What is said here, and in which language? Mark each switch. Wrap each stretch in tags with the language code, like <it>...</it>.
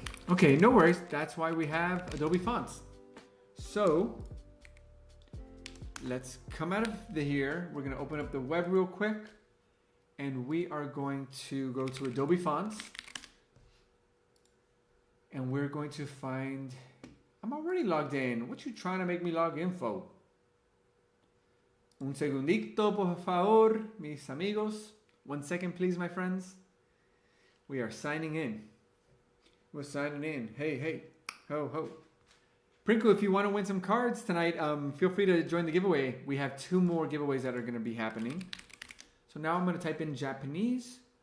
<en>Okay, no worries. That's why we have Adobe Fonts. So let's come out of here. We're going to open up the web real quick. And we are going to go to Adobe Fonts. And we're going to find... I'm already logged in. What you trying to make me log in for?</en> <es>Un segundito, por favor, mis amigos.</es> <en>1 second, please, my friends. We are signing in. We're signing in. Hey, ho, ho. Prinko, if you want to win some cards tonight, feel free to join the giveaway. We have 2 more giveaways that are going to be happening. So now I'm going to type in Japanese.</en>